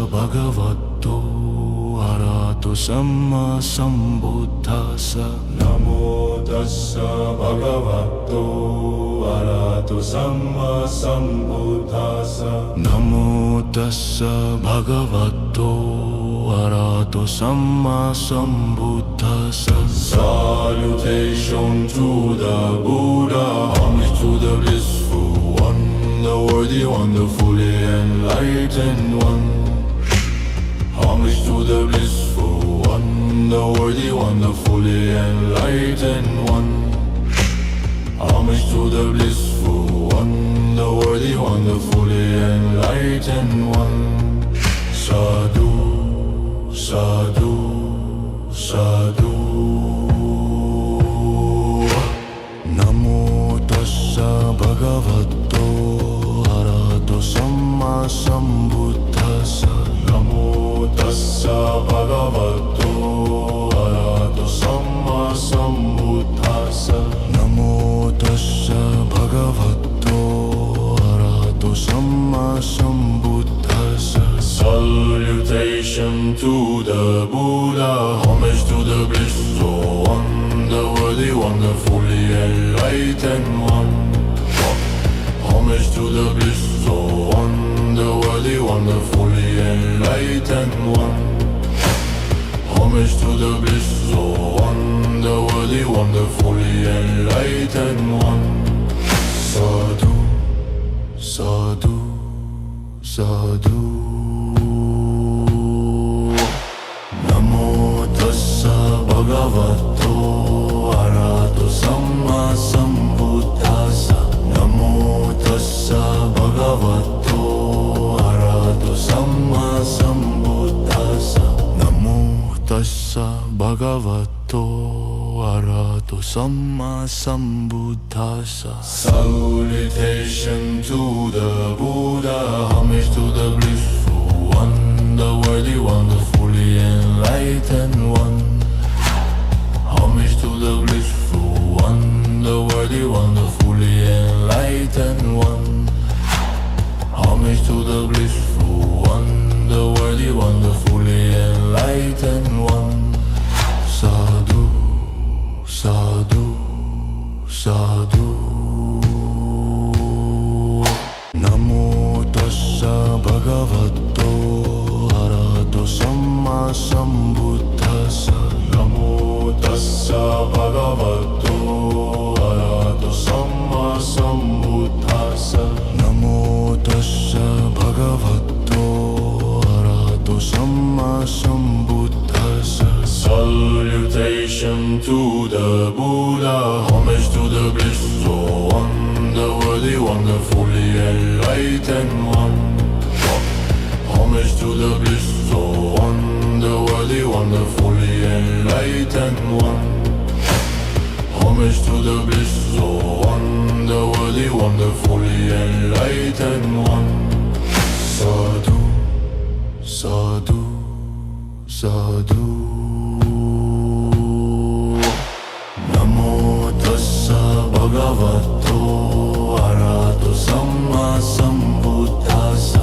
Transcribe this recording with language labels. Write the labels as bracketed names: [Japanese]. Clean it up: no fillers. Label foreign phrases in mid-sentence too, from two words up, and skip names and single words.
[Pali] bhagavato arahato samma sambuddhassa. Namo tassa bhagavato arahato samma sambuddhassa. Namo tassa bhagavato arahato samma sambuddhassa. [English] Salutation to the Buddha, homage to the blissful one, the worthy, wonderfully enlightened one. Homage to the blissful one, the worthy, wonderfully enlightened one. Homage to the blissful one, the worthy, wonderfully enlightened one. [Pali] Sadhu, sadhu, sadhu. Namo tassa bhagavato arahato samma sambuddhassa. Namo tassa bhagavato arahato samma sambuddhassa. Namo tassa bhagavato arahato samma sambuddhassa. [English] Salutation to the Buddha, homage to the blissful one, the worthy, wonderfully enlightened one. Homage to the blissful one, the worthy, wonderfully enlightened one. Homage to the blissful one, the worthy, wonderfully enlightened one. [Pali] Sadhu, sadhu, sadhu. Namo tassa bhagavato arahato samma sambuddhassa. Namo tassa bhagavato arahato samma sambuddhassa. Namo tassa bhagavato arahato samma sambuddhassa. [English] Salutation to the Buddha, homage to the blissful one, the worthy, wonderfully enlightened one. Homage to the blissful one, the worthy, wonderfully enlightened one. Homage to the blissful one, the worthy, wonderfully enlightened one. [Pali] Sadhu, sadhu, sadhu. Namo tassa bhagavato arahato samma sambuddhassa. Namo tassa bhagavato arahato samma sambuddhassa. Namo tassa bhagavato arahato samma sambuddhassa. [English] Salutation to the Buddha, homage to the blissful one, the worthy, wonderfully enlightened one. Homage to the blissful one, the worthy, wonderfully enlightened one. Homage to the blissful one, the worthy, wonderfully enlightened one. [Pali] Sadhu, sadhu, sadhu. Namo tassa bhagavato arahato samma sambuddhassa.